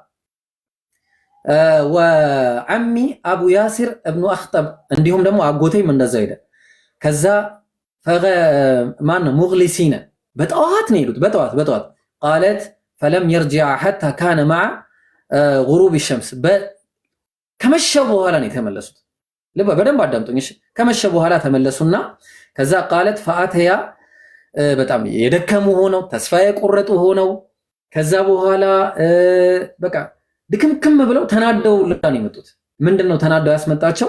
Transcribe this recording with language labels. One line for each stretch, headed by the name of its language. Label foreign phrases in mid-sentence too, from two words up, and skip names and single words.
Arabic: وعمي أبو ياسر ابن أخطب
Amharic: እንዲሁም ደግሞ አጎቴም እንደዛ ሄደ። ከዛ ማን ሙግሊሲነ በጠዋት ነው ሄዱት። በጠዋት ቃለት
Arabic: فلم يرجع حتى كان مع غروب الشمس
Amharic: ከመሸ በኋላ ነው የተመለሱት። በደንብ አዳምጡኝ እሺ። ከመሸ በኋላ ተመለሱና ከዛ
Arabic: قالت فأتيا
Amharic: በጣም የደከሙ ሆነው ተስፋ የቆረጡ ሆነው ከዛ በኋላ በቃ ድክምክም ብለው ተናደው ልታን የመጡት ምንድነው ተናደው ያስመጣቸው?